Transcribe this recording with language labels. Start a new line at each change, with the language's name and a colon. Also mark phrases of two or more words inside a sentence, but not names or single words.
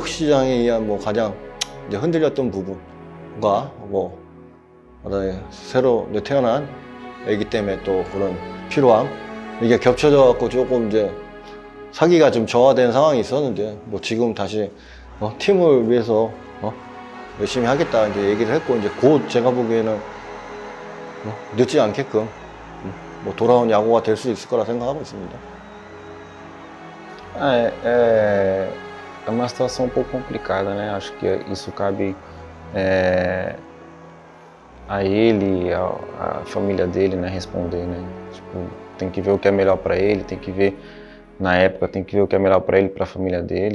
Korean: 시장에 의한 뭐 가장 이제 흔들렸던 부분과 뭐 새로 이제 태어난 애기 때문에 또 그런 필요함 이게 겹쳐져 갖고 조금 이제 사기가 좀 저하된 상황이 있었는데 뭐 지금 다시 팀을 위해서 열심히 하겠다 이제 얘기를 했고 이제 곧 제가 보기에는 늦지 않게끔 뭐 돌아온 야구가 될 수 있을 거라 생각하고 있습니다.
Portuguese: É uma situação um pouco complicada, né? Acho que isso cabe a ele, a família dele, né? Responder, né? Tipo, tem que ver o que é melhor para ele, tem que ver na época, tem que ver o que é melhor para ele e para a família dele.